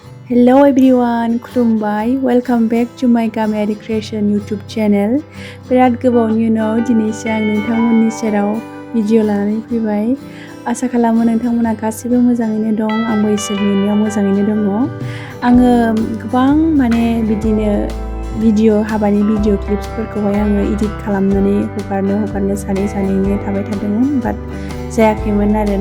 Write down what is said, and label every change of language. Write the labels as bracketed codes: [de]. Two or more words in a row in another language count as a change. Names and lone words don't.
[en] Hello everyone, खुलुमबाय. Welcome back to my Gamiari Creation YouTube channel. [brx] बिराद गोबावनि उनाव दिनैसो आं नोंथांमोननि सेराव भिडिअ लानानै फैबाय. आसा खालामो नोंथांमोना गासिबो मोजाङैनो दं. आंबो इसोरनि अननायाव मोजाङैनो दङ. आङो गोबां बिदिनो हाबानि भिडिअ क्लिप्सफोरखौहाय आङो एडिट खालामनानै हगारनो सानैनो थाबाय थादोंमोन, बाट जायाखैमोन आरोना.